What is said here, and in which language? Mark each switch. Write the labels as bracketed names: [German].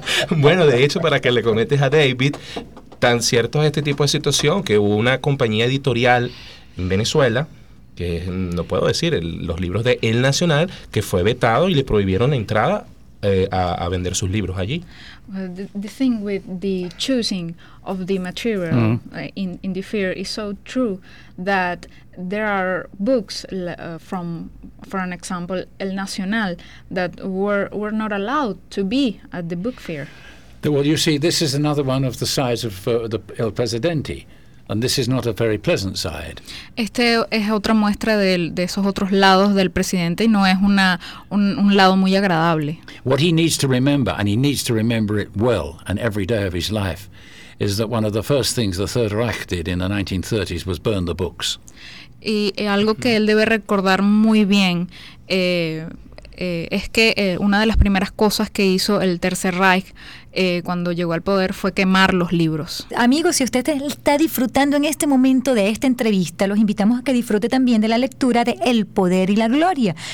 [Spanish] Bueno, de hecho, para que le comentes a David, tan cierto es este tipo de situación que hubo una compañía editorial en Venezuela, que no puedo decir, los libros de El Nacional, que fue vetado y le prohibieron la entrada a vender sus libros allí. [English] The thing with the choosing of the material in the fair is so true that there are books for an example, El Nacional, that were not allowed to be at the book fair. Well, you see, this is another one of the sides of the El Presidente, and this is not a very pleasant side. [Spanish] Este es otra muestra de esos otros lados del presidente y no es un lado muy agradable. [English] What he needs to remember, and he needs to remember it well and every day of his life, is that one of the first things the Third Reich did in the 1930s was burn the books. [Spanish] Y algo que él debe recordar muy bien es que una de las primeras cosas que hizo el Tercer Reich cuando llegó al poder fue quemar los libros. Amigos, si usted está disfrutando en este momento de esta entrevista, los invitamos a que disfrute también de la lectura de El Poder y la Gloria.